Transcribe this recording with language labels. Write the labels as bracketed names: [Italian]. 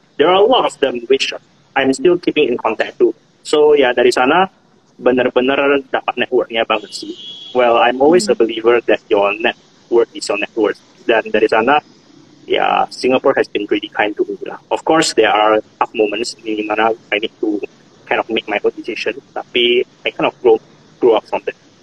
[English] There are a lot of them which I'm still keeping in contact too. [Indonesian] So, ya, dari sana benar-benar dapat networknya banget sih. [English] Well, I'm always a believer that your network is your net worth. [Indonesian] Dan dari sana, ya, [English] Singapore has been really kind to me lah. Of course, there are tough moments [Indonesian] di mana [English] I need to kind of make my own decision, [Indonesian] tapi [English] I kind of grow up from that.